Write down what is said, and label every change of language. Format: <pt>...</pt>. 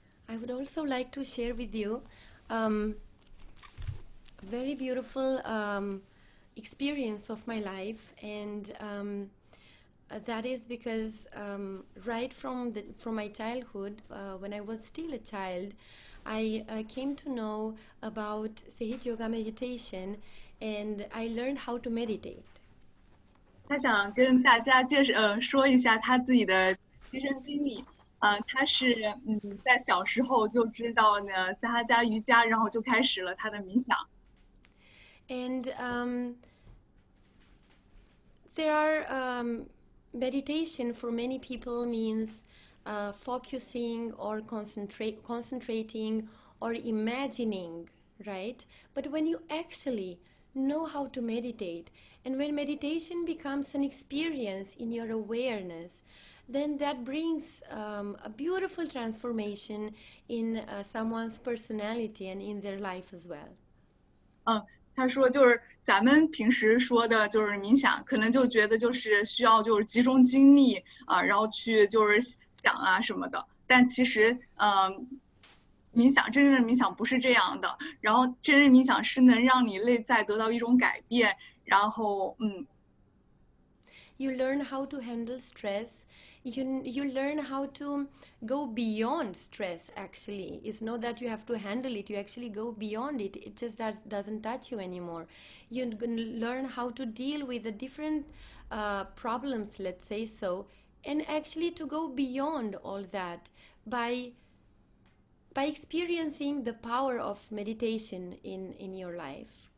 <en>I would also like to share with you a very beautiful experience of my life, and that is because right from my childhood, when I was still a child, I came to know about Sahaj Yoga meditation, and I learned how to meditate.</en> <zh>他想跟大家说一下他自己的亲身经历。他是在小时候就知道呢萨哈迦瑜伽，然后就开始了他的冥想。</zh> <en>And there are meditation for many people means focusing or concentrating or imagining, right? But when you actually know how to meditate, and when meditation becomes an experience in your awareness, then that brings a beautiful transformation in someone's personality and in their life as well.</en> <zh>他说就是咱们平时说的就是冥想，可能就觉得就是需要就是集中精力然后去就是想啊什么的，但其实冥想真正的冥想不是这样的，然后真正冥想是能让你内在得到一种改变，然后</zh> <en>You learn how to handle stress. You learn how to go beyond stress. Actually, it's not that you have to handle it. You actually go beyond it. It just doesn't touch you anymore. You learn how to deal with the different problems, let's say so, and actually to go beyond all that by experiencing the power of meditation in your life.</en>